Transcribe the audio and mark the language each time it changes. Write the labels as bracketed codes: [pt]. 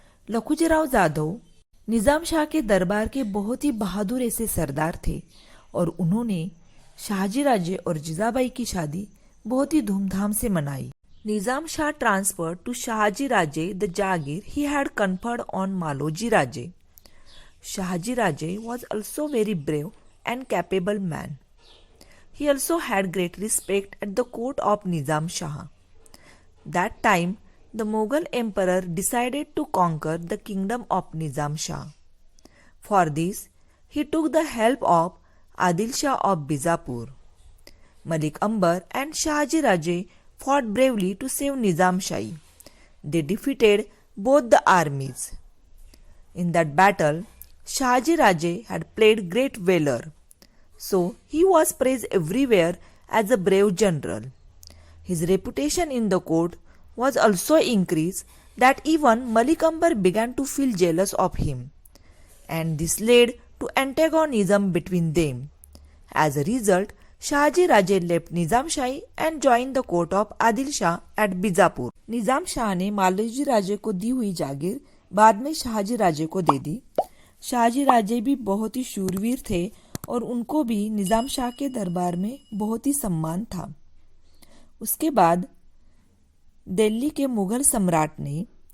[hi] लखुजीराव जाधव निजाम शाह के दरबार के बहुत ही बहादुर ऐसे सरदार थे और उन्होंने शाहजी राजे और जिजाबाई की शादी बहुत ही धूमधाम से मनाई। [en] Nizam Shah transferred to Shahji Raje the jagir he had conferred on Maloji Raje. Shahji Raje was also very brave and capable man. He also had great respect at the court of Nizam Shah. That time, the Mughal emperor decided to conquer the kingdom of Nizam Shah. For this, he took the help of Adil Shah of Bijapur. Malik Ambar and Shahaji Raje fought bravely to save Nizam Shahi. They defeated both the armies. In that battle, Shahaji Raje had played great valor, so he was praised everywhere as a brave general. His reputation in the court was also increased that even Malik Ambar began to feel jealous of him, and this led to antagonism between them. As a result, Shahaji Raje left Nizam Shahi and joined the court of Adil Shah at Bijapur. [hi] निजाम शाह ने मालोजी राजे को दी हुई जागीर बाद में शाहजी राजे को दे दी। शाहजी राजे भी बहुत ही शूरवीर थे और उनको भी निजाम शाह के दरबार में बहुत ही सम्मान था। उसके बाद दिल्ली के मुगल सम्राट ने